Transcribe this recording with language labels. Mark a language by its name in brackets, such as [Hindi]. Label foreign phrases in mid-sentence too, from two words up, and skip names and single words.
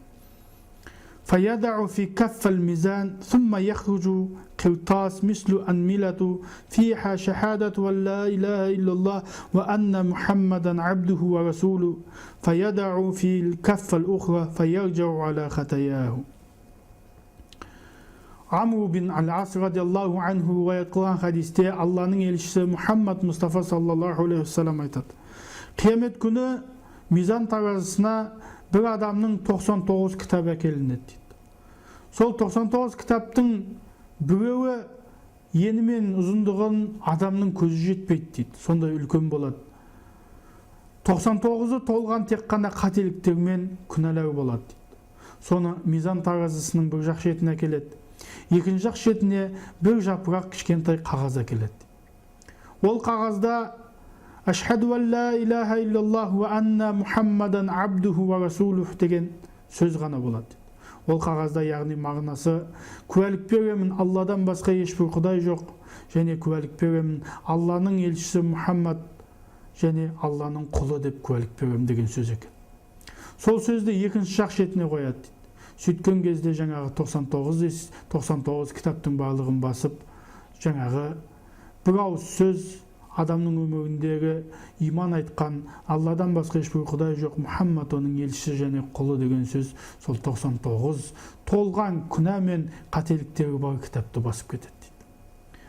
[Arabic] فيدع في كف الميزان ثم يخرج قرطاس مثل أنملة فيها شهادة أن لا إله إلا الله وأن محمدا عبده ورسوله فيدع في الكف الأخرى فيرجع على خطاياه. [Kazakh] Амру бин Ал-Ас [Arabic] رضي الله عنه [Kazakh] риwayat қылған хадисте Алланың елшісі Мұхаммад Мұстафа [Arabic] صلى الله عليه وسلم [Kazakh] айтады: Қиямет күні мизан таразысына бір адамның 99 кітап әкелінеді дейді. Сол 99 кітаптың біреуі ені мен ұзындығын адамның көзі жетпейді дейді. Сондай үлкен болады. 99-ы толған тек қана қателіктер мен күнәлар болады дейді. Соны мизан таразысының бір жақ шетіне әкеледі. Екінші жақ шетіне бір жапырақ кішкентай қағаз әкеледі. Ол қағазда [Arabic] أشهد أن لا إله إلا الله وأن محمدا عبده ورسوله [Kazakh] деген сөз ғана болады. Ол қағазда яғни мағынасы куәлік беремін Алладан басқа ешбір құдай жоқ, және куәлік беремін Алланың елшісі Мұхаммад және Алланың құлы деп куәлік беремін деген сөз екен. Сол сөзді екінші жақ шетіне қояды дейді. Сөйткен кезде жаңағы 99 кітаптың барлығын басып, жаңағы бір ауыз сөз адамның өміріндегі иман айтқан Алладан басқа ешбір құдай жоқ, Мұхаммад оның елшісі және құлы деген сөз сол 99 толған күнә мен қателіктері бар кітапты басып кетеді дейді.